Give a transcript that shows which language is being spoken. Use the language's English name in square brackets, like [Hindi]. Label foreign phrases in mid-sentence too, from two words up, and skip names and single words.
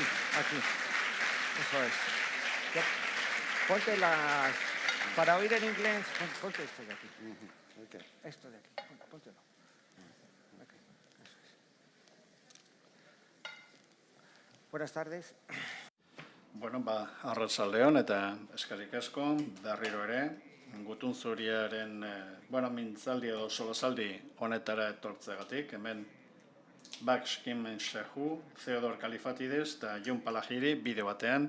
[Spanish] Eso es. Ponte las... Para oír en inglés, ponte esto de aquí. Okay. Esto de aquí, póntelo. Okay. Eso es. Buenas tardes. [Basque] Bueno, arratsaldeon eta eskerrik asko, berriro ere, gutun zuriaren, mintzaldi edo solasaldi honetara etortzegatik, hemen Bax Kimen Shehu, Theodor Kalifatides eta Jon Palahiri bideo batean.